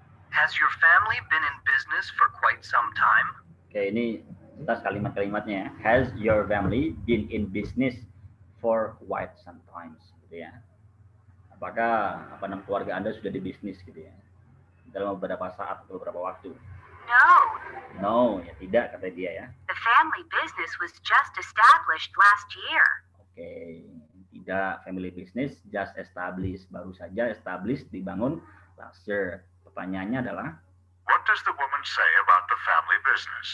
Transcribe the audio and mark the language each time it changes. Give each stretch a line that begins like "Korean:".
English: Has your family been in business for quite some time?
Indonesian: Oke, ini kita kalimat-kalimatnya ya.
English: Has your family been in business for quite some time?
Indonesian: Gitu ya. Apakah keluarga Anda sudah di bisnis gitu ya? Dalam beberapa saat atau beberapa waktu?
English: No.
Indonesian: No, ya tidak kata dia ya.
English: The family business was just established last year.
Indonesian: Oke, tidak,
English: family business just established,
Indonesian: baru saja established, dibangun
English: last year.
Indonesian: Pertanyaannya adalah,
English: What does the woman say about the family business?